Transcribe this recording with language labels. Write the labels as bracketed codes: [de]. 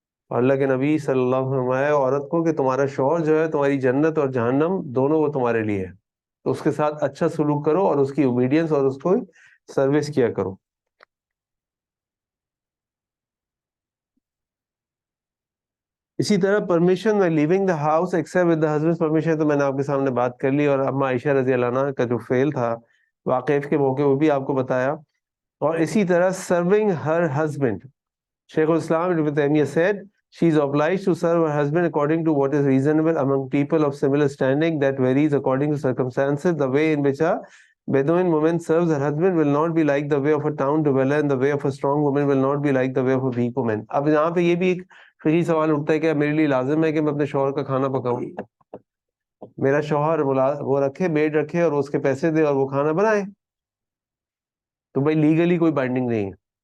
[ur] اور اللہ کے نبی صلی اللہ علیہ وسلم فرمایا عورت کو کہ تمہارا شوہر جو ہے تمہاری جنت اور جہنم دونوں وہ تمہارے لیے ہے, تو اس کے ساتھ اچھا سلوک کرو اور اس کی اوبیڈینس اور اس کو سروس کیا کرو. اسی طرح پرمیشن میں [en] living the house except with the husband permission, [ur] تو میں نے آپ کے سامنے بات کر لی. اور اما عائشہ رضی اللہ عنہ کا جو فعل تھا واقعہ کے موقع وہ بھی آپ کو بتایا. اور اسی طرح [en] Serving her husband, شیخ الاسلام Ibn Taymiyyah said she is obliged to serve her husband according to what is reasonable among people of similar standing that varies according to circumstances. The way in which a Bedouin woman serves her husband will not be like the way of a town dweller, and the way of a strong woman will not be like the way of a weak woman. [ur] اب یہاں پہ یہ بھی ایک فقہی سوال اٹھتا ہے کہ میرے لیے لازم ہے کہ میں اپنے شوہر کا کھانا پکاؤں؟ میرا شوہر وہ رکھے, میڈ رکھے اور اس کے پیسے دے اور وہ کھانا بنائے, تو بھائی لیگلی کوئی بائنڈنگ نہیں ہے.